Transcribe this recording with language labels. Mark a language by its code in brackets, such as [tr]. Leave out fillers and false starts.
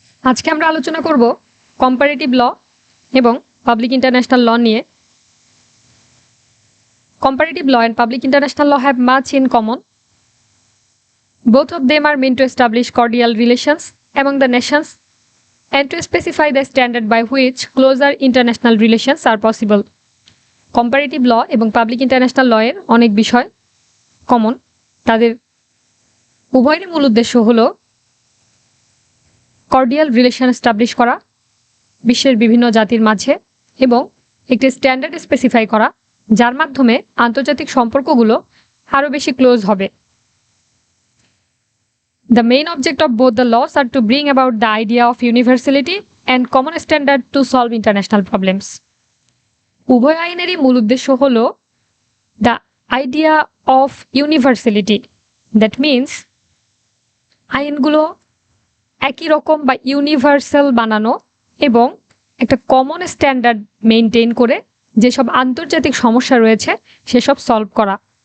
[bn] আজকে আমরা আলোচনা করব কম্পারেটিভ ল এবং পাবলিক ইন্টারন্যাশনাল ল নিয়ে। [en] Comparative law and public international law have much in common. Both of them are meant to establish cordial relations among the nations and to specify the standard by which closer international relations are possible. [bn] Comparative law এবং public international law এর অনেক বিষয় common. তাদের উভয়েরই মূল উদ্দেশ্য হলো cordial relation establish করা বিশ্বের বিভিন্ন জাতির মাঝে এবং একটি স্ট্যান্ডার্ড স্পেসিফাই করা যার মাধ্যমে আন্তর্জাতিক সম্পর্কগুলো আরও বেশি ক্লোজ হবে। [en] The main object of both the laws are to bring about the idea of universality and common standard to solve international problems. [bn] উভয় আইনেরই মূল উদ্দেশ্য হলো [en] the idea of universality. That means [bn] আইনগুলো একই রকম বা ইউনিভার্সাল বানানো এবং একটা কমন স্ট্যান্ডার্ড মেনটেন করে যেসব আন্তর্জাতিক সমস্যা রয়েছে সেসব সলভ করা।